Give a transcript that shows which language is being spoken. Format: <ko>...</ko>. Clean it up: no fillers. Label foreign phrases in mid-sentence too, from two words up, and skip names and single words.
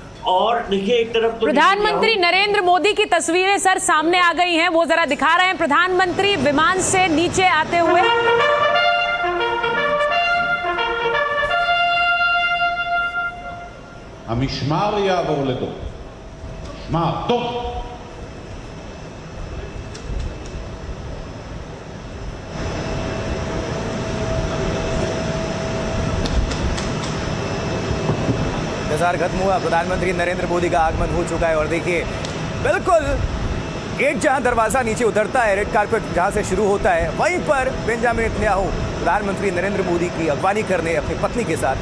<hi>और देखिए एक तरफ तो प्रधानमंत्री नरेंद्र मोदी की तस्वीरें सर सामने आ गई हैं, वो जरा दिखा रहे हैं। प्रधानमंत्री विमान से नीचे आते हुए</hi> <he>המשמר יעבור לדום. משמר, דום.</he> <hi>इंतजार खत्म हुआ, प्रधानमंत्री नरेंद्र मोदी का आगमन हो चुका है। और देखिए बिल्कुल गेट जहां दरवाजा नीचे उतरता है,</hi> <en>red carpet</en> <hi>जहां से शुरू होता है, वहीं पर बेंजामिन नेतन्याहू प्रधानमंत्री नरेंद्र मोदी की अगवानी करने अपनी पत्नी के साथ</hi>